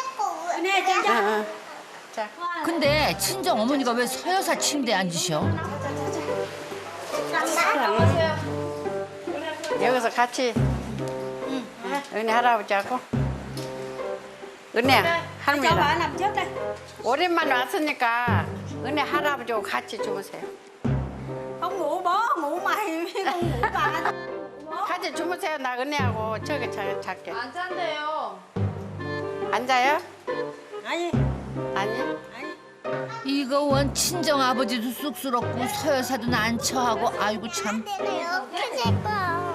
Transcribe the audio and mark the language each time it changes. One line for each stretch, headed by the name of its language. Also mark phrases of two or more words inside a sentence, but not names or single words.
Korean: 근데 친정 어머니가 왜 서 여사 침대에 앉으셔? 여기서 같이 은혜 할아버지하고 은혜 할머니랑 오랜만에 왔으니까 은혜 할아버지하고 같이 주무세요.
Vietnamese: Không ngủ bố, ngủ mày, không ngủ bà.
Korean: 같이 주무세요. 나 은혜하고 저기 잘게. 안 잔대요. 앉아요? 아니, 아니. 이거 원 친정 아버지도 쑥스럽고 서 여사도 난처하고 아이고 참. 이렇게 제거.